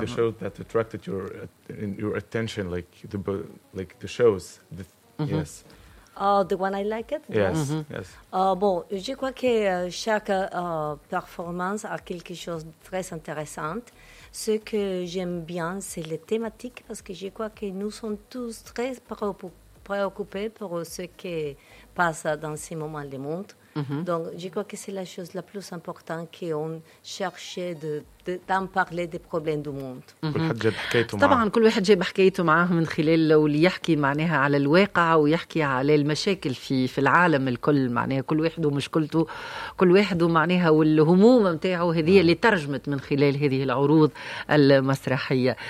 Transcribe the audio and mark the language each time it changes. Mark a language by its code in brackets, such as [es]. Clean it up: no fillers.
[en] like the shows that attracted your attention like the shows yes The one I like it. Yes. [fr] Bon, je crois que chaque performance a quelque chose de très intéressant. Ce que j'aime bien, c'est les thématiques, parce que je crois que nous sommes tous très préoccupés pour ce qui passe dans ces moments du monde. Mm-hmm. Donc, je crois que c'est la chose la plus importante qu'on cherchait d'en parler des problèmes du monde. [ar] طبعا كل واحد جاب حكايته معاه من خلال واللي يحكي معناها على الواقع ويحكي على المشاكل في العالم الكل. معناها كل واحد ومشكلته كل واحد معناها والهموم نتاعو هذه اللي ترجمت من خلال هذه العروض المسرحيه.